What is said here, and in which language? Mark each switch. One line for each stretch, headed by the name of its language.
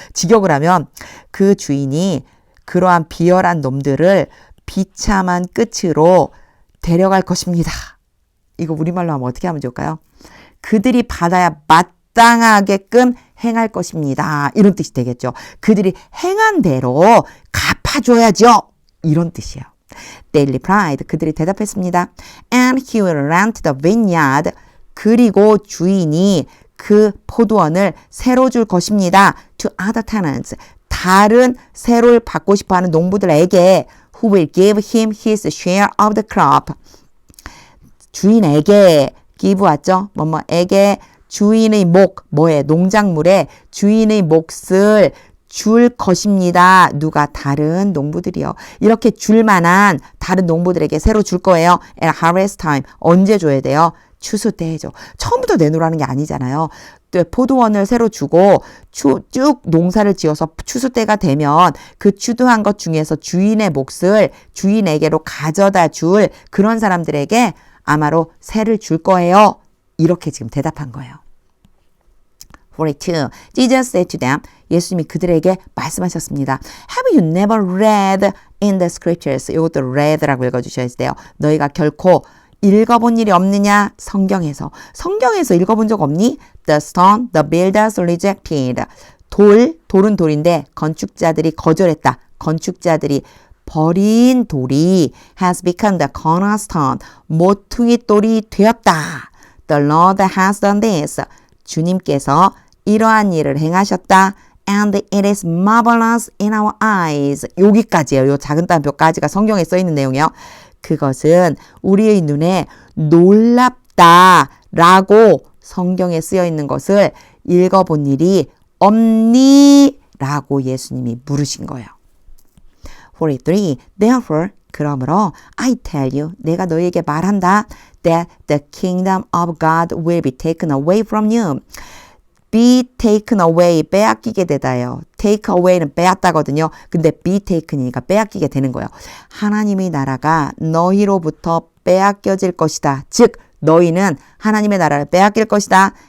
Korean: 직역을 하면 그 주인이 그러한 비열한 놈들을 비참한 끝으로 데려갈 것입니다. 이거 우리말로 하면 어떻게 하면 좋을까요? 그들이 받아야 마땅하게끔 행할 것입니다. 이런 뜻이 되겠죠. 그들이 행한 대로 갚아줘야죠. 이런 뜻이에요.
English: They replied.
Korean: 그들이 대답했습니다.
English: And he will rent the vineyard.
Korean: 그리고 주인이 그 포도원을 새로 줄 것입니다.
English: To other tenants.
Korean: 다른 새로 받고 싶어하는 농부들에게
English: who will give him his share of the crop.
Korean: 주인에게 give 왔죠. 뭐뭐에게 주인의 뭐에 농작물에 주인의 몫을 줄 것입니다. 누가? 다른 농부들이요. 이렇게 줄 만한 다른 농부들에게 새로 줄 거예요.
English: At harvest time.
Korean: 언제 줘야 돼요? 추수 때 해줘. 처음부터 내놓으라는 게 아니잖아요. 또 포도원을 새로 주고 쭉 농사를 지어서 추수 때가 되면 그 추수한 것 중에서 주인의 몫을 주인에게로 가져다 줄 그런 사람들에게 아마로 새를 줄 거예요. 이렇게 지금 대답한 거예요.
English: 42. Jesus said to them.
Korean: 예수님이 그들에게 말씀하셨습니다.
English: Have you never read in the scriptures?
Korean: 이것도 read라고 읽어주셔야 돼요. 너희가 결코 읽어본 일이 없느냐? 성경에서 읽어본 적 없니?
English: The stone the builders rejected.
Korean: 돌은 돌인데 건축자들이 거절했다. 건축자들이 버린 돌이
English: has become the cornerstone.
Korean: 모퉁이 돌이 되었다.
English: The Lord has done this.
Korean: 주님께서 이러한 일을 행하셨다.
English: And it is marvelous in our eyes.
Korean: 여기까지예요. 요 작은 따옴표까지가 성경에 써 있는 내용이에요. 그것은 우리의 눈에 놀랍다라고 성경에 쓰여 있는 것을 읽어본 일이 없니? 라고 예수님이 물으신 거예요. 43.
English: Therefore,
Korean: 그러므로
English: I tell you,
Korean: 내가 너희에게 말한다.
English: That the kingdom of God will be taken away from you. be taken away,
Korean: 빼앗기게 되다예요. take away는 빼앗다거든요. 근데 be taken이니까 빼앗기게 되는 거예요. 하나님의 나라가 너희로부터 빼앗겨질 것이다. 즉 너희는 하나님의 나라를 빼앗길 것이다.